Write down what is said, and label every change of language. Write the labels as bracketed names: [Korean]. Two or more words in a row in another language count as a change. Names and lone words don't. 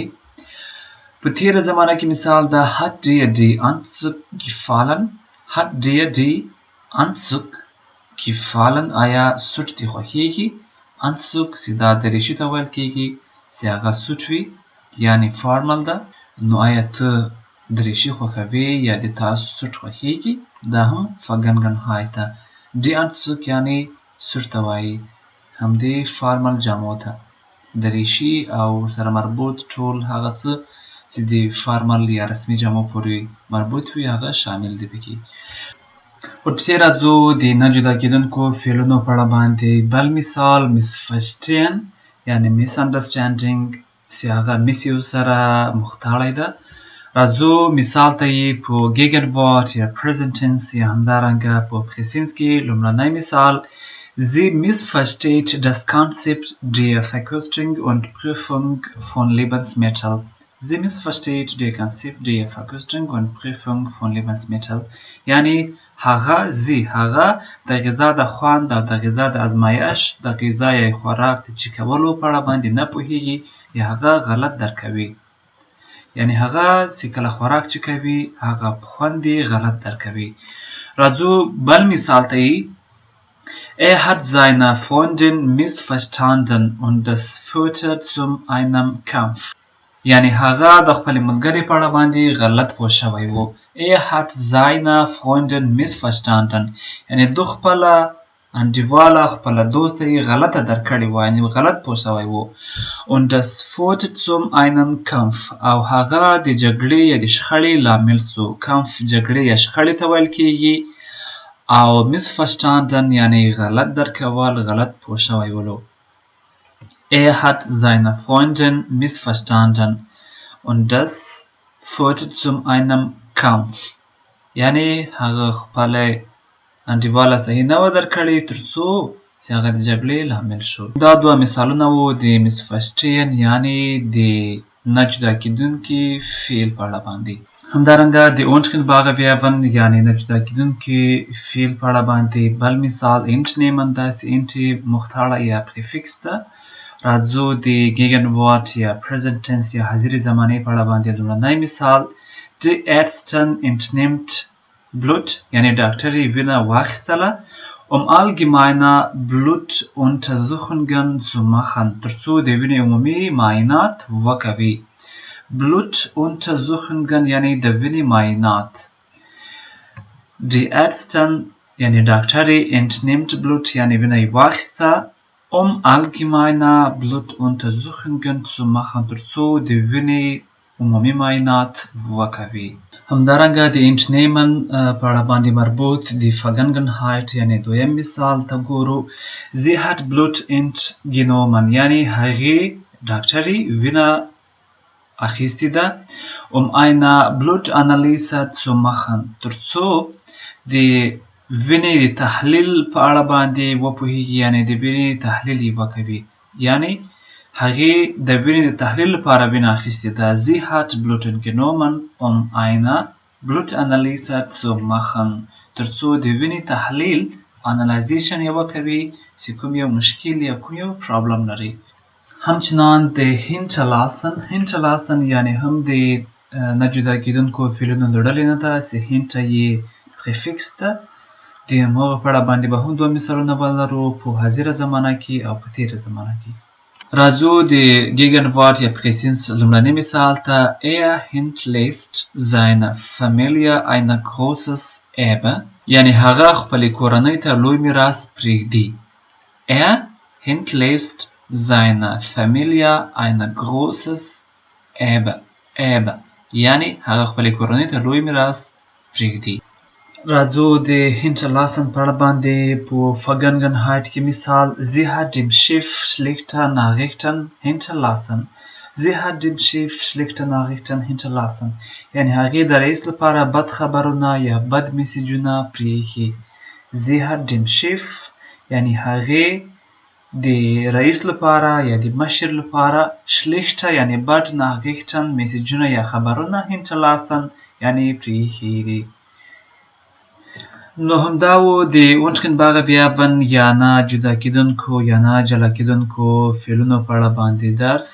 [Pashto] په تیره زمانه کې مثال ده [German] hat dir die Anzug gefallen. hat dir die Anzug gefallen [Pashto] آیا سوټ دې خوښیږي. Anzug چې دا دریشي ته ویل کېږي چې هغه سوټ وي یعنی فارمل ده. نو آیا ته دریشي خوښوې یا د تاسو سوټ خوښیږي. دا هم Vergangenheit ده. [German] die Anzug [Pashto] یعنی سوټ ته وایي همدې فارمل جامو ته. دریشي او سره مربوط ټول هغه څه چې د فارمل یا رسمي جامو پورې مربوط وي هغه شامل دي پکې. ورپسې راځو د نه جدا کېدونکو فعلونو په اړه باندې بل مثال missverstehen یعنی misunderstanding چې هغه misuse سره مختاړی ده. راځو مثال ته یې په Gegenwart یا [English] Present Tense [Pashto] یا همدارنګه په Präsens کې لومړنی مثال: [German] Sie missversteht das Konzept der Verkostung und Prüfung von Lebensmitteln. Sie missversteht das Konzept der Verkostung und Prüfung von Lebensmitteln. [Pashto] یعنی هغه د غذا د خوند او د غذا د ازمایش د غذا یا خوراک د چکولو په اړه باندې نه پوهیږي یا هغه غلط درک کوي. یعنی هغه چې کله خوراک چکوي هغه خوند یې غلط درک کوي. راځو بل مثال ته یې: [German] Er hat seine Freundin missverstanden und das führte zu einem Kampf. [Pashto] یعنی هغه د خپل ملګري په اړه باندې غلط پوه شوی و. [German] Er hat seine Freundin missverstanden. [Pashto] یعنی د خپل انډیواله خپل دوست یې غلطه درک کړې و، یعنی غلط پوه شوی و. [German] Und das führte zu einem Kampf. [Pashto] او هغه د جګړې یا د شخړې لامل سو. Kampf جګړې یا شخړې ته ویل کیږي. او missverstanden یعنی غلط درک کول، غلط پوه شوی ولو. [German] Er hat seine Freundin missverstanden und das führte zu einem Kampf. [Pashto] یعنی هغه خپل انډیواله صحیح نه و درک کړې ترڅو چې هغه د جګړې لامل شو. دا دوه مثالونه وو د misverstehen یعنی د نه جدا کیدونکي فعل په اړه باندې. همدارنګه د [German] unscheinbare Verben [Pashto] یعنی نه جدا کیدونکي فعل په اړه باندې بل مثال entnehmen ده چې ent مختاړه یا پریفکس ده. راځو د Gegenwart یا [English] Present Tense [Pashto] یا حاضرې زمانې په اړه باندې لومړنی مثال: [German] Die Ärztin entnimmt Blut [Pashto] یعنی ډاکټر یې وینه واخیستله [German] allgemeine Blutuntersuchungen zu machen [Pashto] ترڅو د وینې عمومي معاینات وکوي. Blutuntersuchungen یعنی د وینې معاینات. [German] Die Ärztin [Pashto] یعنی ډاکټر یې [German] entnimmt Blut [Pashto] یعنی وینه یې واخیسته [German] allgemeine Blutuntersuchungen zu machen [Pashto] ترڅو د وینې عمومي معاینات وکوي. همدارنګه د entnehmen په اړه باندې مربوط د Vergangenheit یعنی دویم مثال ته ګورو: [German] Sie hat Blut entgenommen [Pashto] یعنی هغې ډاکټرې وینه اخیستې ده [German] eine Blutanalyse zu machen [Pashto] ترڅو د وینې د تحلیل په اړه باندې وپوهیږي یعنی د وینې تحلیل یې وکوي. یعنی هغې د وینې د تحلیل لپاره وینه اخیستې ده. [German] Sie hat Blut entgenommen eine Blutanalyse zu machen [Pashto] ترڅو د وینې تحلیل انالایزیشن یې وکوي چې کوم یو مشکل یا کوم یو پرابلم لري. همچنان د hinterlassen یعنی هم د نه جدا کیدونکو فعلونو له ډلې نه ده چې hinter یې پریفکس ده. د هغه په اړه باندې به هم دوه مثالونه ولرو په حاضره زمانه کې او په تیره زمانه کې. راځو د Gegenwart یا Präsens لومړنی مثال ته: [German] Er hinterlässt seiner Familie ein großes Erbe [Pashto] یعنی هغه خپلې کورنۍ ته لوی میراث پرېږدي. [German] Er hinterlässt seiner Familie ein großes Erbe [Pashto] یعنی هغه خپلې کورنۍ ته لوی میراث پرېږدي. راځو د hinterlassen په اړه باندې په Vergangenheit کې مثال: [German] Sie hat dem Schiff schlechte Nachrichten hinterlassen. Sie hat dem Schiff schlechte Nachrichten hinterlassen [Pashto] یعنی هغې د رئیس لپاره بد خبرونه یا بد میسیجونه پرېښي. [German] Sie hat dem Schiff [Pashto] یعنی هغې د رئیس لپاره یا د مشر لپاره schlechte یعنی بد Nachrichten میسیجونه یا خبرونه hinterlassen یعنی پرېښي دي. نو همدا و د [German] unscheinbare Verben [Pashto] یا نه جدا کیدونکو یا نه جلا کیدونکو فعلونو په اړه باندې درس.